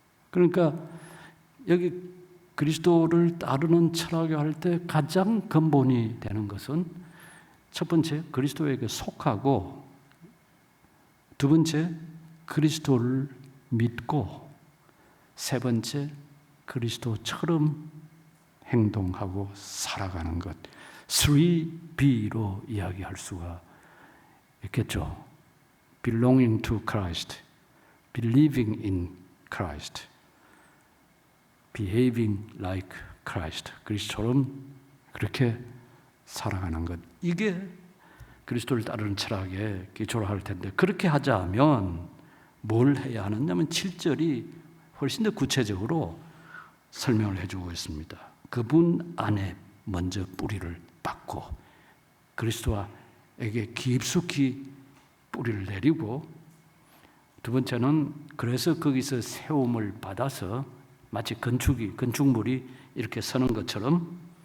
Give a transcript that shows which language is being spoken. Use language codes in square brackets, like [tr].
[ko] 그러니까 여기 그리스도를 따르는 철학을 할 때 가장 근본이 되는 것은 첫 번째 그리스도에게 속하고 두 번째 그리스도를 믿고 세 번째 그리스도처럼 행동하고 살아가는 것. 3B로 이야기할 수가 있겠죠. [en] Belonging to Christ, believing in Christ, behaving like Christ. [ko] 그리스도처럼 그렇게 살아가는 것. 이게 그리스도를 따르는 철학의 기초로 할 텐데 그렇게 하자면 뭘 해야 하느냐면 7절이 훨씬 더 구체적으로 설명을 해주고 있습니다. 그분 안에 먼저 뿌리를 박고 그리스도에게 깊숙이 뿌리를 내리고 두 번째는 그래서 거기서 세움을 받아서 마치 건축물이 이렇게 서는 것처럼